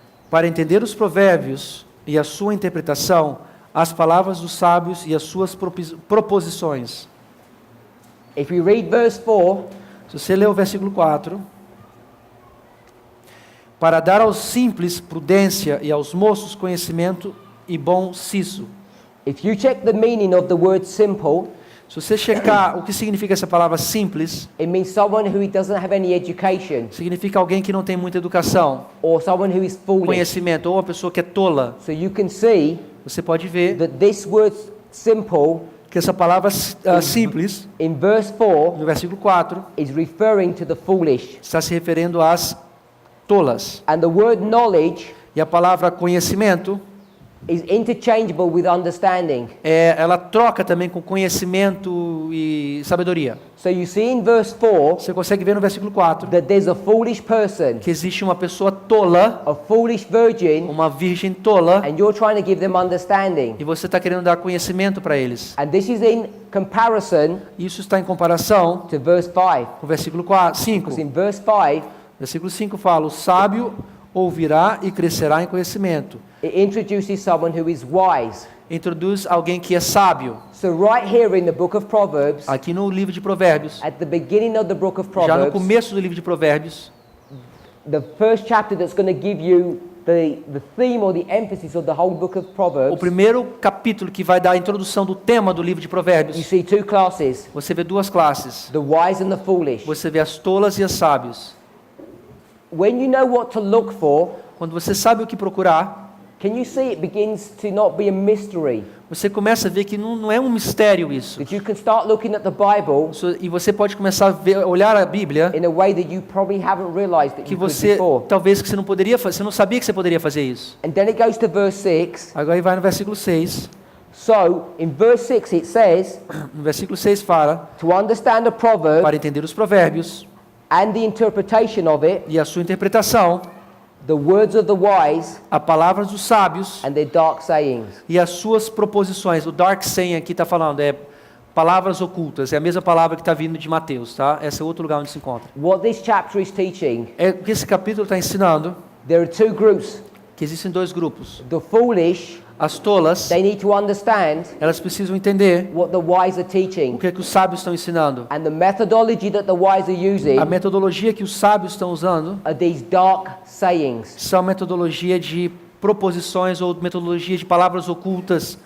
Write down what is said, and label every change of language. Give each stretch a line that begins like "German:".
Portuguese: Para entender os provérbios e a sua interpretação, as palavras dos sábios e as suas proposições.
English: if we read verse 4,
Portuguese: Se você ler o versículo 4, para dar aos simples prudência e aos moços conhecimento e bom siso.
English: if you check the meaning of the word simple,
Portuguese: Se você checar o que significa essa palavra simples,
English: it means someone who doesn't have any education
Portuguese: significa alguém que não tem muita educação,
English: or someone who is foolish.
Portuguese: conhecimento, ou uma pessoa que é tola.
English: So you can see
Portuguese: Você pode ver
English: that this word simple
Portuguese: que essa palavra simples,
English: in verse 4
Portuguese: no versículo 4,
English: is referring to the foolish.
Portuguese: está se referindo às tolas.
English: And the word knowledge
Portuguese: E a palavra conhecimento,
English: is interchangeable with understanding.
Portuguese: ela troca também com conhecimento e sabedoria.
English: So you see in verse 4
Portuguese: Você consegue ver no versículo 4
English: that there's a foolish person,
Portuguese: que existe uma pessoa tola,
English: a foolish virgin,
Portuguese: uma virgem tola,
English: and you're trying to give them understanding.
Portuguese: e você está querendo dar conhecimento para eles.
English: And this is in comparison
Portuguese: Isso está em comparação
English: to verse 5.
Portuguese: com o versículo 5.
English: Because in verse 5,
Portuguese: Versículo 5 fala: o sábio ouvirá e crescerá em conhecimento.
English: it introduces someone who is wise.
Portuguese: Introduz alguém que é sábio.
English: So right here in the book of Proverbs,
Portuguese: Aqui no livro de Provérbios,
English: at the beginning of the book of
Portuguese: já no
English: Proverbs,
Portuguese: começo do livro de Provérbios,
English: the first chapter that's going to give you the theme or the emphasis of the whole book of
Portuguese: o
English: Proverbs,
Portuguese: primeiro capítulo que vai dar a introdução do tema do livro de
English: you
Portuguese: Provérbios,
English: see 2 classes,
Portuguese: você vê 2 classes.
English: the wise and the foolish.
Portuguese: Você vê as tolas e as sábios.
English: When you know what to look for,
Portuguese: Quando você sabe o que procurar,
English: can you see it begins to not be a mystery?
Portuguese: você começa a ver que não é um mistério isso.
English: That you can start looking at the Bible
Portuguese: E você pode começar a olhar a Bíblia
English: in a way that you probably haven't realized that
Portuguese: que
English: you could
Portuguese: você,
English: before.
Portuguese: talvez que você não poderia fazer, você não sabia que você poderia fazer isso.
English: And then it goes to verse 6.
Portuguese: Agora vai no versículo 6.
English: So, in verse 6 it says,
Portuguese: No versículo 6 fala,
English: to understand a proverb
Portuguese: para entender os provérbios
English: and the interpretation of it,
Portuguese: e a sua interpretação,
English: the words of the wise
Portuguese: a palavra dos sábios
English: and their dark sayings.
Portuguese: e as suas proposições. O dark saying aqui está falando, é palavras ocultas, é a mesma palavra que está vindo de Mateus, tá? Esse é outro lugar onde se encontra.
English: What this chapter is teaching,
Portuguese: É o que esse capítulo está ensinando,
English: there are two groups.
Portuguese: que existem dois grupos.
English: The foolish,
Portuguese: As tolas,
English: they need to understand
Portuguese: elas precisam entender
English: what the wise are
Portuguese: o
English: teaching
Portuguese: que os sábios estão ensinando.
English: and the methodology that the wise are using
Portuguese: A metodologia que os sábios estão usando
English: are these dark sayings.
Portuguese: são metodologia de proposições ou metodologia de palavras ocultas.